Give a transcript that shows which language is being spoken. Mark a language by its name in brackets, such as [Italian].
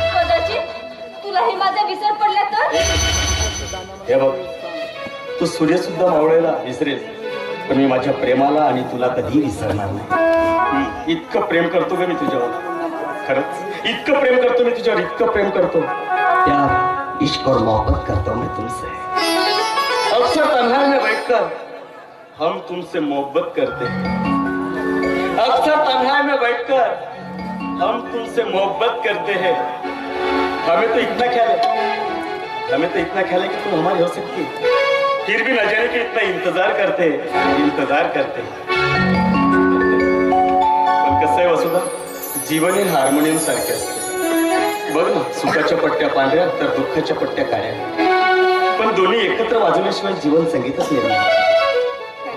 [Marathi] कदाचित तुलाही माझा विसर पडला तर? हे बघ, तू सूर्य सुद्धा मावळेला विसरेल, पण मी माझ्या प्रेमाला आणि तुला कधी विसरणार नाही. इतकं प्रेम करतो का मी तुझ्यावर. खरंच इतकं प्रेम करतो मी तुझ्यावर, इतकं प्रेम करतो. [Hindi] प्यार, इश्क और मोहब्बत करता हूं मैं तुमसे. अक्सर तन्हाई में बैठकर हम तुमसे मोहब्बत करते हैं. अक्सर तन्हाई में बैठकर हम तुमसे मोहब्बत करते हैं. हमें तो इतना ख्याल है कि तुम हमारी हो सकती है. फिर भी न जाने कि इतना इंतजार करते. [Marathi] पण कसं आहे वसुधा, जीवन हे हार्मोनियम सारखे असते. बघ ना, सुखाच्या पट्ट्या पांढऱ्या तर दुःखाच्या पट्ट्या काळ्या, पण दोन्ही एकत्र वाजवल्याशिवाय जीवन संगीतच निर्माण होते.